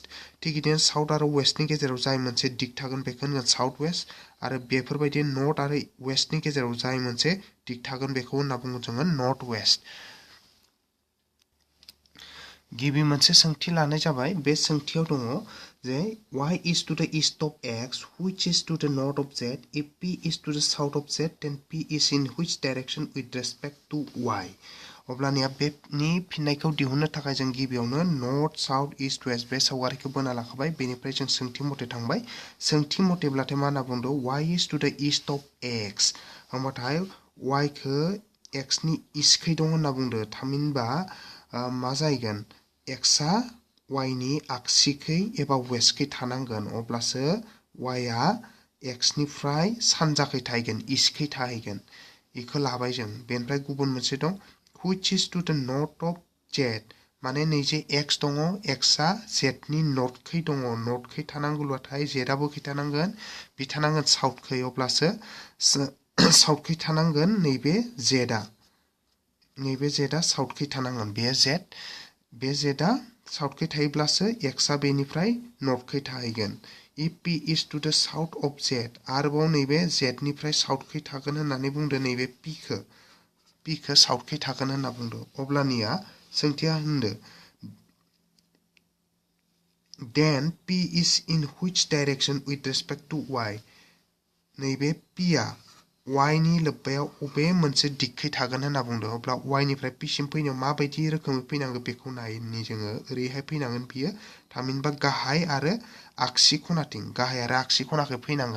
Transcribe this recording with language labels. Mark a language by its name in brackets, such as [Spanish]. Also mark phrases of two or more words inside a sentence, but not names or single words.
[Bodo] थिग बिदिनो साउथ आरो वेस्टनि गेजेराव जाय मोनसे दिग थागोन बेखौ होनगोन [English] south west [Bodo] आरो बेफोरबायदि नर्थ आरो वेस्टनि गेजेराव जाय मोनसे दिग थागोन बेखौ होनना बुङो जोङो [English] north west. [Bodo] गिबि मोनसे सोंथि लानाय जाबाय। बे सोंथियाव दङ जे [English] y is to the east of x which is to the north of z if p is to the south of z then p is in which direction with respect to y। [Bodo] अब्लानिया बेनि फिननायखौ दिहुननो थाखाय जों गिबियावनो [English] north south east west [Bodo] बे सावगारिखौ बोना लाखाबाय। बेनिफ्राय जों सोंथि मथे थांबाय। सोंथि मथेब्लाथाय मा होनना बुंदों [English] y is to the east of x [Bodo] होमबाथाय y खौ x नि इस्टखै दं होनना बुंदों। थामहिनबा मा जाहैगोन x आ y नि आगसिखै एबा वेस्टखै थानांगोन अब्लासो y आ x निफ्राय सानजाखै थाहैगोन इस्टखै थाहैगोन। बेखौ लाबाय जों। बेनिफ्राय गुबुन मोनसे दं [English] which is to the north of z [Bodo] माने नैजे x दङ x आ z नि नर्थखै दङ नर्थखै थानांगौब्लाथाय z आ बबेखै थानांगोन बि थानांगोन साउथखै अब्लासो साउथखै थानांगोन नैबे z आ साउथखै थानांगोन बे z आ साउथखै थायोब्लासो x आ बेनिफ्राय नर्थखै थाहैगोन। [English] if p is to the south of z [Bodo] आरोबाव नैबे z निफ्राय साउथखै थागोन होननानै बुंदों नैबे p खौ साउथखै थागोन होनना बुंदों। अब्लानिया सोंथिया होनदो [English] then p is in which direction with respect to y [Bodo] नैबे p आ y नि लोब्बायाव अबे मोनसे दिगखै थागोन होनना बुंदों। अब्ला y निफ्राय p सिम फैनायाव माबायदि रोखोमै फैनांगौ बेखौ नायनि जोङो ओरैहाय फैनांगोन बियो थामहिनबा गाहाय आरो आगसि खनाथिं गाहाय आरो आगसि खनाखै फैनांगोन।